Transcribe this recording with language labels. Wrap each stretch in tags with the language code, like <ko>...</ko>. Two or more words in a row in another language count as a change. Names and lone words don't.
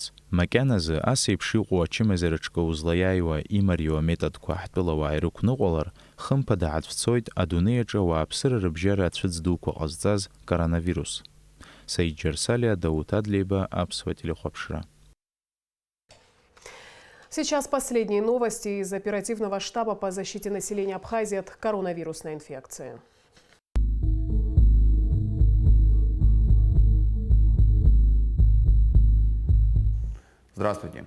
<ab>Макьаназы ас еиԥш иҟоу ачымазараҿкы узлаиааиуа имариоу аметодқәа ҳтәылауаа ирықәныҟәалар, хымԥада ҳацәцоит адунеи аҿы ауааԥсыра рыбжьара ацәыӡ дуқәа ҟазҵаз коронавирус. Саид Џьарсалиа, Дауҭ Адлеиба, Аԥсуа телехәаԥшра.</ab> <ru>Сейчас последние новости из оперативного штаба по защите населения Абхазии от коронавирусной инфекции. Здравствуйте.</ru>